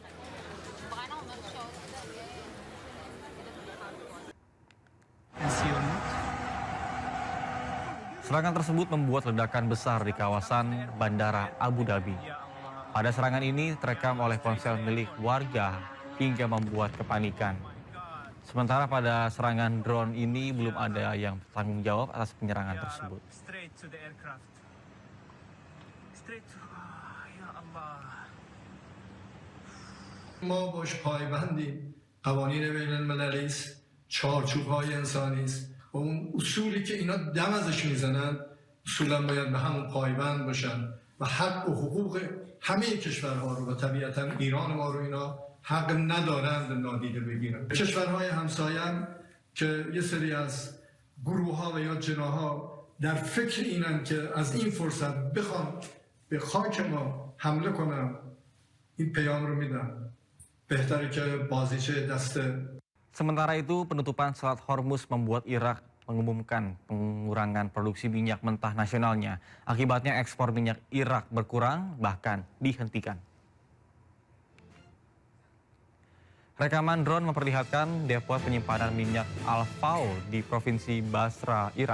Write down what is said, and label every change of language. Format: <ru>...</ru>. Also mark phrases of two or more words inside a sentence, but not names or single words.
<id>Serangan tersebut membuat ledakan besar di kawasan Bandara Abu Dhabi. Pada serangan ini terekam oleh ponsel milik warga hingga membuat kepanikan. Sementara pada serangan drone ini belum ada yang bertanggung jawab atas penyerangan tersebut.</id> <fa>ما باش پایبندیم. قوانین بین المللی است، چارچوب‌های انسانی است و اون اصولی که اینا دم ازش میزنن اصولا باید به همون پایبند باشن و حق و حقوق همه کشورها رو و طبیعتا ایران ما رو اینا حق ندارند نادیده بگیرن. کشورهای همسایه که یه سری از گروه‌ها و یا جناح‌ها در فکر اینن که از این فرصت بخوان به خاک ما حمله کنن، این پیام رو میدن. بهتره که بازیچه دست.</fa> <id>Sementara itu, penutupan Selat Hormuz membuat Irak mengumumkan pengurangan produksi minyak mentah nasionalnya. Akibatnya ekspor minyak Irak berkurang, bahkan dihentikan. Rekaman drone memperlihatkan depo penyimpanan minyak Al-Faw di Provinsi Basra, Irak.</id>